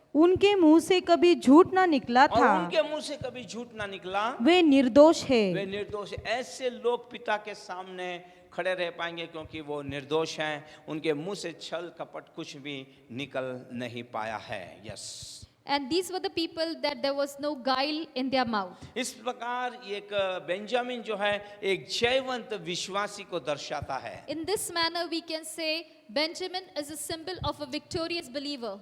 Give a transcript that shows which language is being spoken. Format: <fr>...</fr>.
<hi>उनके मुंह से कभी झूठ ना निकला और था, उनके मुंह से कभी झूठ ना निकला, वे निर्दोष है। वे निर्दोष। ऐसे लोग पिता के सामने खड़े रह पाएंगे क्योंकि वो निर्दोष हैं, उनके मुंह से छल कपट कुछ भी निकल नहीं पाया है।</hi> <en>Yes, And these were the people that there was no guile in their mouth.</en> <hi>इस प्रकार एक बेंजामिन जो है एक जयवंत विश्वासी को दर्शाता है।</hi> <en>In this manner we can say Benjamin is a symbol of a victorious believer.</en>